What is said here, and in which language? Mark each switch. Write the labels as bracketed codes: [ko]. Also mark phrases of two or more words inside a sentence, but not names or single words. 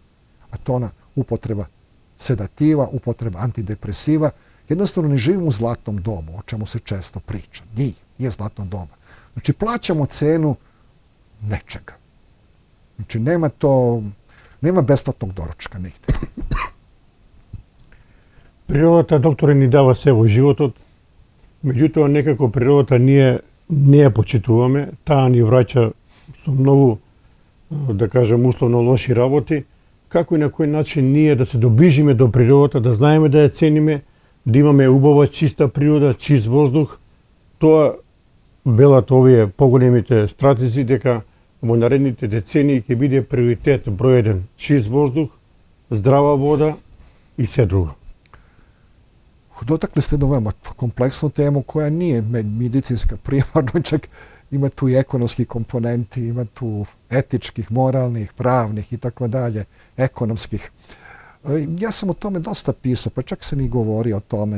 [sr] A to ona upotreba sedativa, upotreba antidepresiva. Jednostavno ne živimo u zlatnom dobu, o čemu se često priča. Nije zlatno doba. Znači, plaćamo cenu nečega. Znači, nema besplatnog doručka nigde. [mk] Природата, докторе, ни дава се во животот, меѓутоа некако природата не ја почитуваме, таа ни враќа со многу, да кажем, условно лоши работи. Како и на кој начин ние да се доближиме до природата, да знаеме да ја цениме, да имаме убава, чиста природа, чист воздух. Тоа велат овие поголемите стратези дека во наредните децении ќе биде приоритет број 1 чист воздух, здрава вода и се друго. [sr] Dotakli ste jednu veoma kompleksnu temu koja nije medicinska primarno, čak ima tu i ekonomski komponenti, ima tu etičkih, moralnih, pravnih i tako dalje, ekonomskih. Ja sam o tome dosta pisao, pa čak sam i govorio o tome.